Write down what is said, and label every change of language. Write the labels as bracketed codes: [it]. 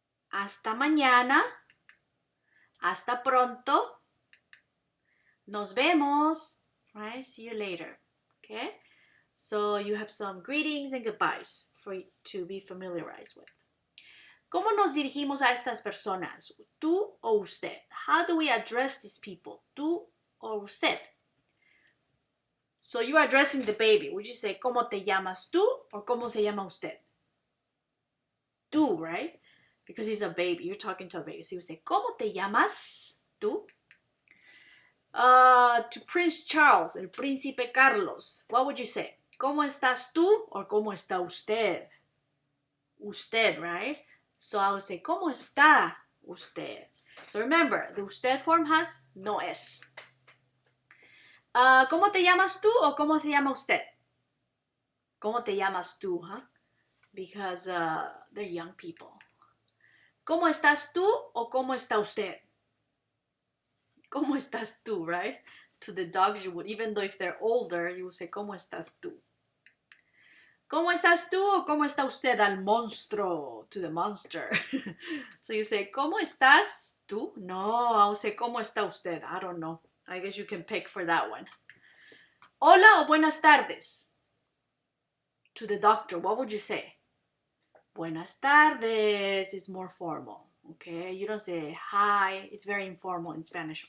[es] Hasta mañana. Hasta pronto. [en] Nos vemos. Right? See you later. Okay? So you have some greetings and goodbyes for you to be familiarized with. [es] ¿Cómo nos dirigimos a estas personas? ¿Tú o usted? [en] How do we address these people? ¿Tú o usted? So you are addressing the baby. [es] Would you say, ¿cómo te llamas tú? [en] Or ¿cómo se llama usted? Tú, right? Because he's a baby. You're talking to a baby. [es] So you say, ¿cómo te llamas tú? [en] To Prince Charles, el príncipe Carlos, what would you say? [es] ¿Cómo estás tú? Or ¿cómo está usted? Usted, right? [en] So I would say, ¿cómo está usted? So remember, the usted form has no S. [es] ¿Cómo te llamas tú o cómo se llama usted? ¿Cómo te llamas tú, huh? [en] Because they're young people. [es] ¿Cómo estás tú o cómo está usted? ¿Cómo estás tú, right? [en] To the dogs you would, even though if they're older, you would say, ¿cómo estás tú? [es] ¿Cómo estás tú o cómo está usted al monstruo? To the monster. [en] So you say, ¿cómo estás tú? No, I'll say, ¿cómo está usted? I don't know. I guess you can pick for that one. Hola o buenas tardes. To the doctor, what would you say? Buenas tardes is more formal. Okay, you don't say hi. It's very informal in Spanish.